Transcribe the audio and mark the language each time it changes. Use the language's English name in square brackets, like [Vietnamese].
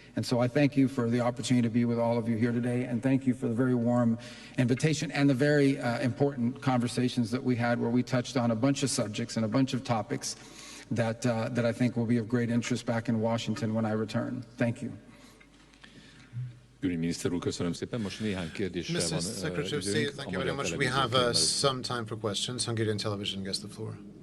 [English] And so I thank you for the opportunity to be with all of you here today, and thank you for the very warm invitation and the very important conversations that we had, where we touched on a bunch of subjects and a bunch of topics that I think will be of great interest back in Washington when I return. Thank you. [Hungarian] Miniszter úr, köszönöm szépen. Most néhány kérdéssel van [English] Mr. Secretary of State, thank you very much. We have some time for questions. Hungarian television gets the floor.